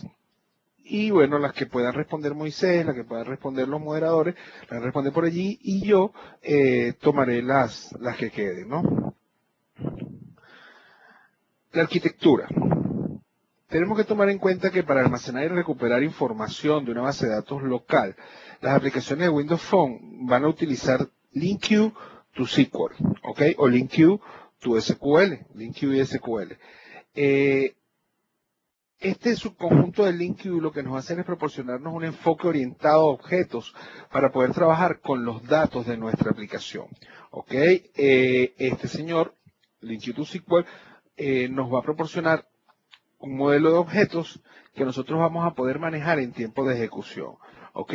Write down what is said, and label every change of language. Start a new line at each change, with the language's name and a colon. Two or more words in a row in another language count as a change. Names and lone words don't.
Spanish: Y bueno, las que puedan responder Moisés, las que puedan responder los moderadores, las responden por allí y yo tomaré las que queden, ¿no? La arquitectura. Tenemos que tomar en cuenta que para almacenar y recuperar información de una base de datos local, las aplicaciones de Windows Phone van a utilizar LinkU to SQL, ¿ok? O LinkU to SQL, LinkU y SQL. Este subconjunto de LinkU lo que nos hace es proporcionarnos un enfoque orientado a objetos para poder trabajar con los datos de nuestra aplicación, ¿ok? Este señor, LinkU to SQL, nos va a proporcionar un modelo de objetos que nosotros vamos a poder manejar en tiempo de ejecución, ¿ok?